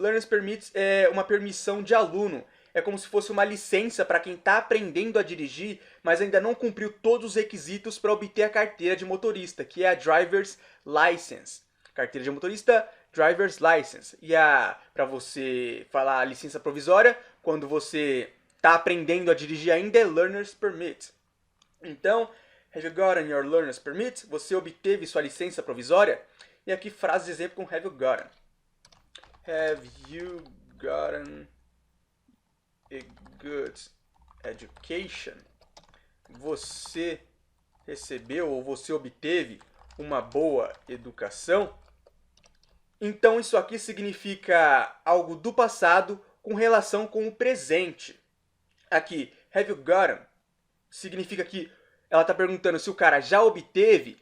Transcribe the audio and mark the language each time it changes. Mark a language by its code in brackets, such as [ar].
[pt] Learner's permit é uma permissão de aluno. É como se fosse uma licença para quem está aprendendo a dirigir, mas ainda não cumpriu todos os requisitos para obter a carteira de motorista, que é a driver's license. Carteira de motorista, driver's license. E para você falar a licença provisória, quando você está aprendendo a dirigir ainda, é learner's permit. [en] Então, have you gotten your learner's permit? [pt] Você obteve sua licença provisória? E aqui frase de exemplo com have you gotten. [en] Have you gotten a good education? [pt] Você recebeu ou você obteve uma boa educação? Então isso aqui significa algo do passado com relação com o presente. Aqui, have you gotten, significa que ela está perguntando se o cara já obteve.